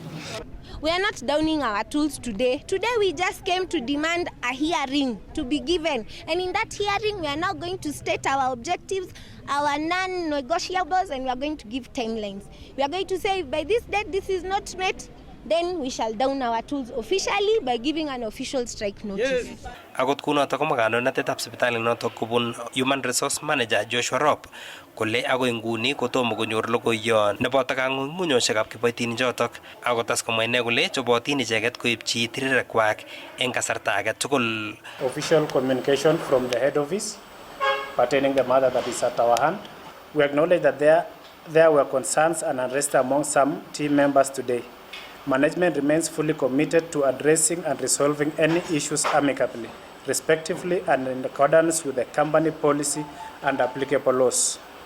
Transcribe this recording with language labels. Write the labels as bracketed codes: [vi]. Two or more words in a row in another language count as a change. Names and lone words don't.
[en] We are not downing our tools today. Today we just came to demand a hearing to be given. And in that hearing, we are now going to state our objectives, our non-negotiables, and we are going to give timelines. We are going to say by this date this is not met, then we shall down our tools officially by giving an official strike notice. Yes. [kln] Akot kunotok ko makanonotetab sipitali notok kubun [en] Human Resource Manager [kln] Joshua Rop kole agoi nguni kotomo konyor logoiyon neboto kang'ung'unyosiekab kiboitinichotok akotas komwa ine kole chobotin icheket koipchi tirirekwak eng kasarta age tugul. [en] Official communication from the head office pertaining the matter that is at our hand. We acknowledge that there were concerns and unrest among some team members today. Management remains fully committed to addressing and resolving any issues amicably, respectively and in accordance with the company policy and applicable laws.